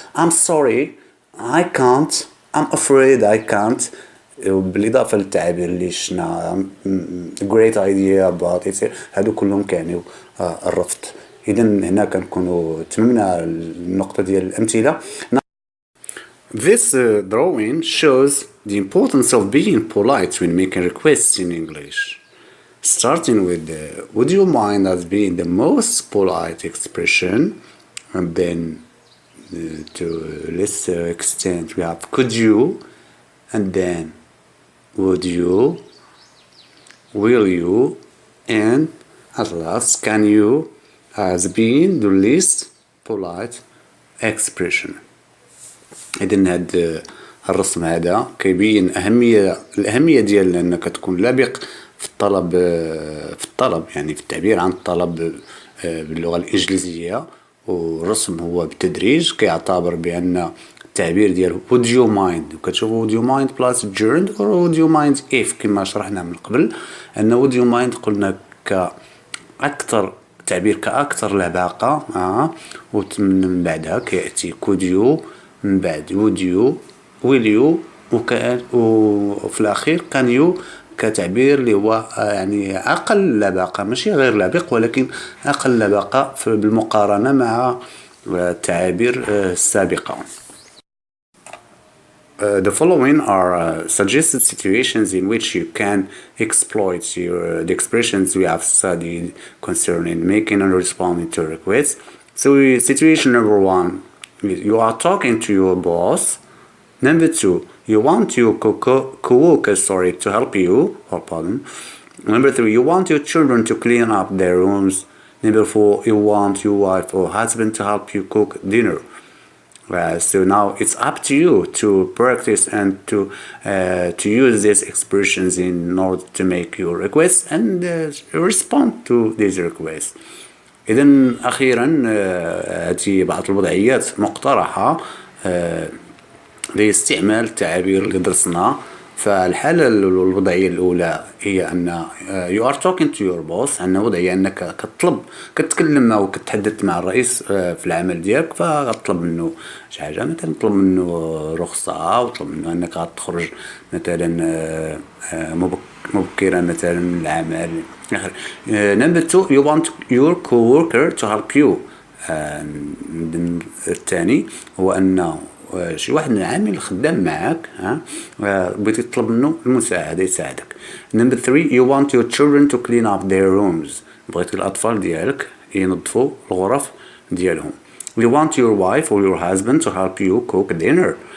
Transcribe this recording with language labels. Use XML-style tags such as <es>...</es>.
<en>I'm sorry I can't I'm afraid I can't</en> <ar>بالإضافة للتعابير اللي شنا</ar> <en>great idea about it</en> <ar>هذو كلهم كانوا الرفض. إذن هنا كنكونوا تممنا النقطة ديال الأمثلة.</ar> <en>This drawing shows the importance of being polite when making requests in English. Starting with would you mind as being the most polite expression, and then to a lesser extent we have could you, and then would you, will you, and at last can you as being the least polite expression.</en> <ar>إذن هاد الرسم هذا كيبين الأهمية ديال أنك تكون لبق في الطلب يعني في التعبير عن الطلب باللغة الإنجليزية. والرسم هو بالتدريج كيعتبر بأن التعبير ديال</ar> <en>would you mind وكتشوفوا would you mind plus gerund or would you mind if</en> <ar>كما شرحنا من قبل أن would you mind قلنا كأكثر تعبير كأكثر لباقة ومن بعدها كيأتي could you من بعد would you will you وفي الأخير can you كتعبير اللي هو يعني أقل لباقة ماشي غير لبق ولكن أقل لباقة بالمقارنة مع التعابير السابقة.</ar> <en>The following are suggested situations in which you can exploit the expressions we have studied concerning making and responding to requests. So situation number 1, you are talking to your boss. Number 2, you want your co-worker to help you. Number 3, you want your children to clean up their rooms. Number 4, you want your wife or husband to help you cook dinner. So now it's up to you to practice and to use these expressions in order to make your requests and respond to these requests.</en> <ar>إذن أخيرا هذه بعض الوضعيات مقترحة لاستعمال التعابير اللي درسنا. فالحالة الوضعية الأولى هي أن</ar> <en>you are talking to your boss</en> <ar>عندنا وضعية أنك كتكلم أو كتحدث مع الرئيس في العمل ديالك فغتطلب منه شي حاجة مثلا تطلب منه رخصة أو تطلب منه أنك غتخرج مثلا مبكرا مثلا من العمل.</ar> <en>Number 2, you want your co-worker to help you.</en> <ar>الثاني هو أن شي واحد من العامل خدام معك بغيتي تطلب منه المساعدة يساعدك.</ar> <en>Number 3, you want your children to clean up their rooms.</en> <ar>بغيتي الأطفال ديالك ينظفوا الغرف ديالهم.</ar> <en>You want your wife or your husband to help you cook dinner.</en>